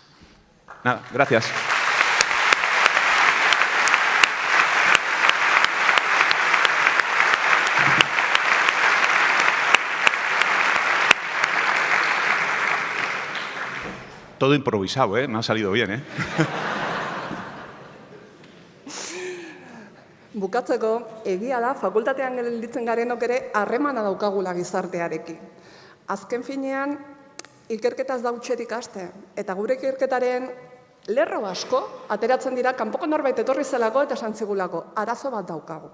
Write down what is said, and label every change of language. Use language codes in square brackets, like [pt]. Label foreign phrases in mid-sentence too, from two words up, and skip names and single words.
[es] Nada, gracias. Todo improvisado, ¿eh? Me ha salido bien, ¿eh? [eu] Bukatzeko, egia da, fakultatean gelditzen garenok ere harremana daukagula gizartearekin. Azken finean, ikerketa ez da hutsetik haste, eta gure ikerketaren lerro asko ateratzen dira kanpoko norbait etorri zelako eta esan zigulako, arazo bat daukagu.